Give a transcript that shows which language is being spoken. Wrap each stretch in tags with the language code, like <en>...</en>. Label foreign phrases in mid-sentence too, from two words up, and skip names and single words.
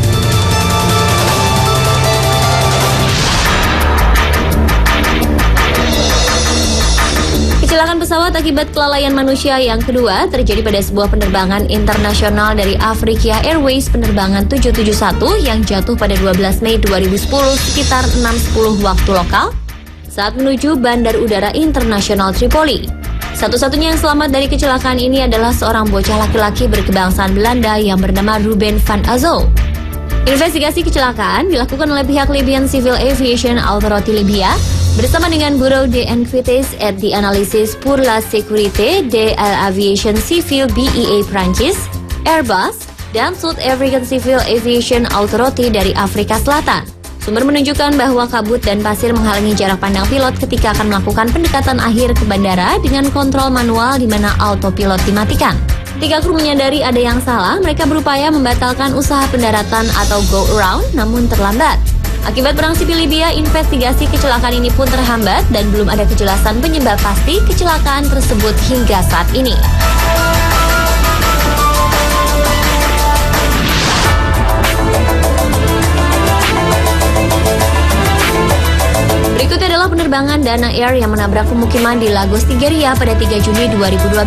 <id>Kecelakaan pesawat akibat kelalaian manusia yang kedua terjadi pada sebuah penerbangan internasional dari Afrika Airways penerbangan 771 yang jatuh pada 12 Mei 2010 sekitar 6.10 waktu lokal saat menuju Bandar Udara Internasional Tripoli. Satu-satunya yang selamat dari kecelakaan ini adalah seorang bocah laki-laki berkebangsaan Belanda yang bernama Ruben van Azel. Investigasi kecelakaan dilakukan oleh pihak Libyan Civil Aviation Authority Libya bersama dengan Bureau d'Enquêtes et d'Analyses pour la Sécurité de l'Aviation Civil BEA Prancis, Airbus, dan South African Civil Aviation Authority dari Afrika Selatan. Sumber menunjukkan bahwa kabut dan pasir menghalangi jarak pandang pilot ketika akan melakukan pendekatan akhir ke bandara dengan kontrol manual di mana autopilot dimatikan. Ketika kru menyadari ada yang salah, mereka berupaya membatalkan usaha pendaratan atau</id> <en>go around,</en> <id>namun terlambat. Akibat perang sipil Libya, investigasi kecelakaan ini pun terhambat dan belum ada kejelasan penyebab pasti kecelakaan tersebut hingga saat ini. Berikutnya adalah penerbangan Dana Air yang menabrak pemukiman di Lagos, Nigeria pada 3 Juni 2012.</id>